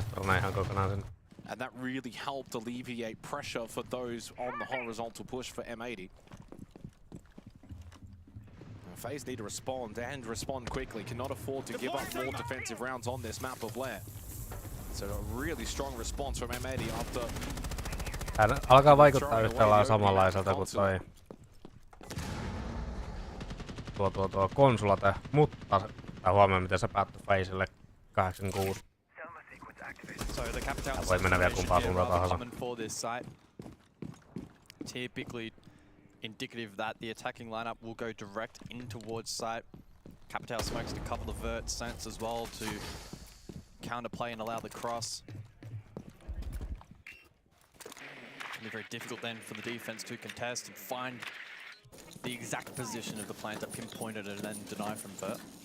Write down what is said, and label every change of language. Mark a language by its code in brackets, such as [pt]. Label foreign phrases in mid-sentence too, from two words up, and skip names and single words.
[en] And that really helped alleviate pressure for those on the horizontal push for M80. FaZe need to respond and respond quickly. Cannot afford to give up more defensive rounds on this map of Lair. So a really strong response from M80 after... [fi] Alkaa vaikuttaa yhtä lailla samanlaiselta kuin tuo konsulate, mutta huomioon miten se päättyi FaZelle 86. Voi mennä vielä kumpaan suuntaan tahansa. [en] Typically indicative that the attacking lineup will go direct in towards site. Capital smokes a couple of vert sense as well to counterplay and allow the cross. It'll be very difficult then for the defense to contest and find the exact position of the plant that pinpointed and then deny from vert.